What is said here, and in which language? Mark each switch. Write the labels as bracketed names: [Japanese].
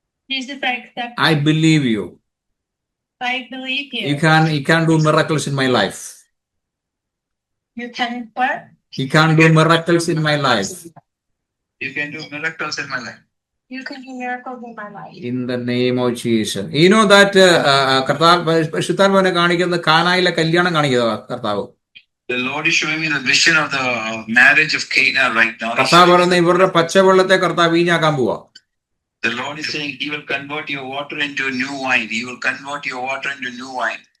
[English] Jesus, I accept you. I believe you. I believe you. You can do miracles in my life. You can what? You can do miracles in my life. You can do miracles in my life. You can do miracles in my life. In the name of Jesus. You know that [Malayalam] പരിശുദ്ധാത്മാവിനെ കാണിക്കുന്നത് കാനായിലെ കല്യാണം കാണിക്കുക കർത്താവ്. [English] The Lord is showing me the vision of the marriage of Cana right now. [Malayalam] കർത്താവ് പറയുന്ന ഇവരുടെ പച്ചവെള്ളത്തെ കർത്താവ് വീഞ്ഞാക്കാൻ പോവാ. [English] The Lord is saying He will convert your water into new wine. He will convert your water into new wine.